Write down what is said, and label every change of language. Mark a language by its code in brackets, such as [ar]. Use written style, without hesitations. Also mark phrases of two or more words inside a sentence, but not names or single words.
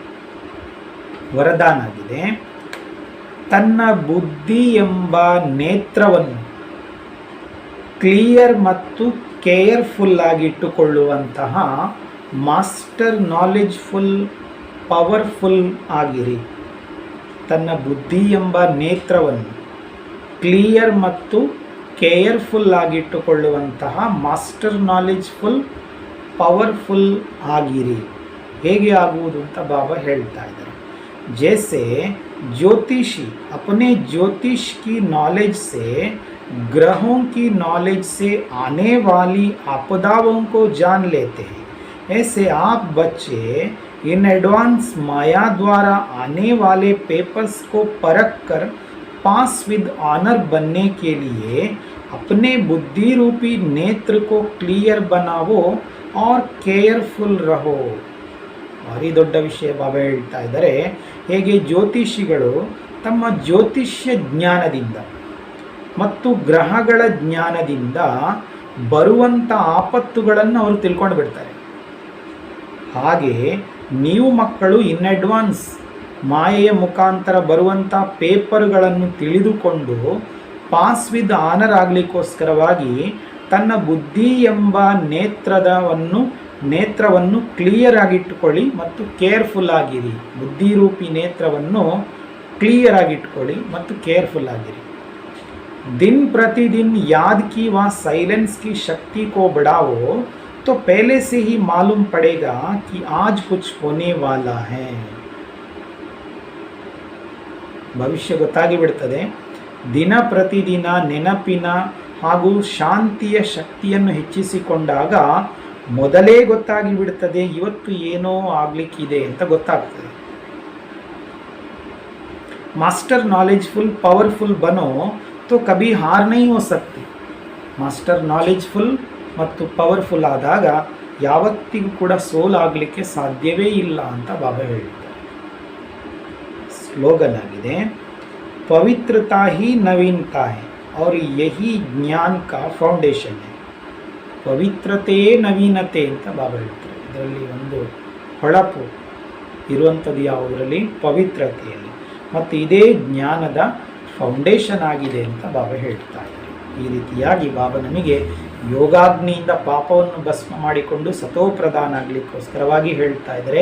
[kn] ವರದಾನ ಆಗಿದೆ, ತನ್ನ ಬುದ್ಧಿ ಎಂಬ ನೇತ್ರವನ್ನು ಕ್ಲಿಯರ್ ಮತ್ತು ಕೇರ್ಫುಲ್ ಆಗಿ ಇಟ್ಟುಕೊಳ್ಳುವಂತಹ [en] master knowledgeful powerful [kn] ಆಗಿರಿ. ತನ್ನ ಬುದ್ಧಿ ಎಂಬ ನೇತ್ರವನ್ನು ಕ್ಲಿಯರ್ ಮತ್ತು ಕೇರ್ಫುಲ್ ಆಗಿಟ್ಟುಕೊಳ್ಳುವಂತಹ [en] master knowledgeful powerful [kn] ಆಗಿರಿ. ಹೇಗೆ ಆಗುವುದು ಅಂತ ಬಾಬಾ ಹೇಳ್ತಾ ಇದ್ದಾರೆ. [hi] जैसे ज्योतिषी अपने ज्योतिष की नॉलेज से ग्रहों की नॉलेज से आने वाली आपदाओं को जान लेते हैं, ऐसे आप बच्चे [en] in advance [hi] माया द्वारा आने वाले पेपर्स को परख कर [en] pass with honour [hi] बनने के लिए अपने बुद्धि रूपी नेत्र को क्लियर बनाओ और केयरफुल रहो. [kn] ಭಾರಿ ದೊಡ್ಡ ವಿಷಯ ಬಾಬಾ ಹೇಳ್ತಾ ಇದ್ದಾರೆ. ಹೇಗೆ ಜ್ಯೋತಿಷಿಗಳು ತಮ್ಮ ಜ್ಯೋತಿಷ್ಯ ಜ್ಞಾನದಿಂದ ಮತ್ತು ಗ್ರಹಗಳ ಜ್ಞಾನದಿಂದ ಬರುವಂಥ ಆಪತ್ತುಗಳನ್ನು ಅವರು ತಿಳ್ಕೊಂಡು ಬಿಡ್ತಾರೆ, ಹಾಗೆ ನೀವು ಮಕ್ಕಳು [en] in advance [kn] ಮಾಯೆಯ ಮುಖಾಂತರ ಬರುವಂಥ ಪೇಪರ್ಗಳನ್ನು ತಿಳಿದುಕೊಂಡು [en] pass with honour [kn] ಆಗಲಿಕ್ಕೋಸ್ಕರವಾಗಿ ತನ್ನ ಬುದ್ಧಿ ಎಂಬ ನೇತ್ರವನ್ನು ಕ್ಲಿಯರ್ ಆಗಿಟ್ಟುಕೊಳ್ಳಿ ಮತ್ತು ಕೇರ್ಫುಲ್ ಆಗಿರಿ. ಬುದ್ಧಿರೂಪಿ ನೇತ್ರವನ್ನು ಕ್ಲಿಯರ್ ಆಗಿಟ್ಕೊಳ್ಳಿ ಮತ್ತು ಕೇರ್ಫುಲ್ ಆಗಿರಿ. [hi] दिन प्रतिदिन याद की व साइलेंस की शक्ति को बढ़ाओ तो पहले से ही मालूम पड़ेगा कि आज कुछ होने वाला है. [kn] ಭವಿಷ್ಯ ಗೊತ್ತಾಗಿ ಬಿಡುತ್ತದೆ. ದಿನ ಪ್ರತಿದಿನ ನೆನಪಿನ ಹಾಗೂ ಶಾಂತಿಯ ಶಕ್ತಿಯನ್ನು ಹೆಚ್ಚಿಸಿಕೊಂಡಾಗ ಮೊದಲೇ ಗೊತ್ತಾಗಿ ಬಿಡುತ್ತದೆ ಇವತ್ತು ಏನೋ ಆಗ್ಲಿಕ್ಕಿದೆ ಅಂತ ಗೊತ್ತಾಗ್ತದೆ. [en] master knowledgeful powerful [hi] ಬನೋ तो कभी हार नहीं हो सकती. [en] master knowledgeful [kn] ಮತ್ತು ಪವರ್ಫುಲ್ ಆದಾಗ ಯಾವತ್ತಿಗೂ ಕೂಡ ಸೋಲಾಗಲಿಕ್ಕೆ ಸಾಧ್ಯವೇ ಇಲ್ಲ ಅಂತ ಬಾಬಾ ಹೇಳ್ತಾರೆ. ಸ್ಲೋಗನ್ ಆಗಿದೆ, [hi] पवित्रता ही नवीनता है और यही ज्ञान का ಫೌಂಡೇಶನ್ है. [kn] ಪವಿತ್ರತೆಯೇ ನವೀನತೆ ಅಂತ ಬಾಬಾ ಹೇಳ್ತಾರೆ. ಇದರಲ್ಲಿ ಒಂದು ಹೊಳಪು ಇರುವಂಥದ್ದು ಯಾವುದರಲ್ಲಿ? ಪವಿತ್ರತೆಯಲ್ಲಿ. ಮತ್ತು ಇದೇ ಜ್ಞಾನದ ಫೌಂಡೇಶನ್ ಆಗಿದೆ ಅಂತ ಬಾಬಾ ಹೇಳ್ತಾ ಇದ್ದಾರೆ. ಈ ರೀತಿಯಾಗಿ ಬಾಬಾ ನಮಗೆ ಯೋಗಾಗ್ನಿಯಿಂದ ಪಾಪವನ್ನು ಭಸ್ಮ ಮಾಡಿಕೊಂಡು ಸತೋಪ್ರಧಾನ ಆಗಲಿಕ್ಕೋಸ್ಕರವಾಗಿ ಹೇಳ್ತಾ ಇದ್ದಾರೆ.